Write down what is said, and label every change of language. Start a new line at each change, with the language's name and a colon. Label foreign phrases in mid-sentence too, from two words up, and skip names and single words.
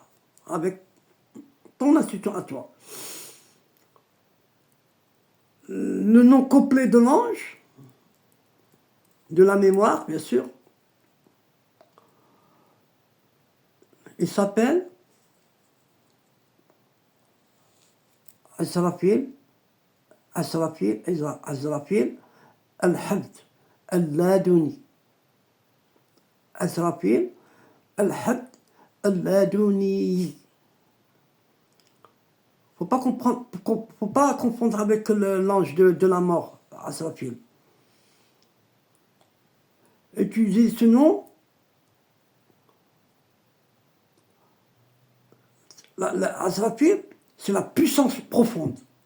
French: Avec ton intuition à toi. Le nom complet de l'ange, de la mémoire, bien sûr, il s'appelle Azrafil al-Habd al-Laduni. Azrafil al-Habd al-Laduni. Faut pas confondre avec l'ange de la mort, Azrafil. Utilisez ce nom. Azrafil, c'est la puissance profonde.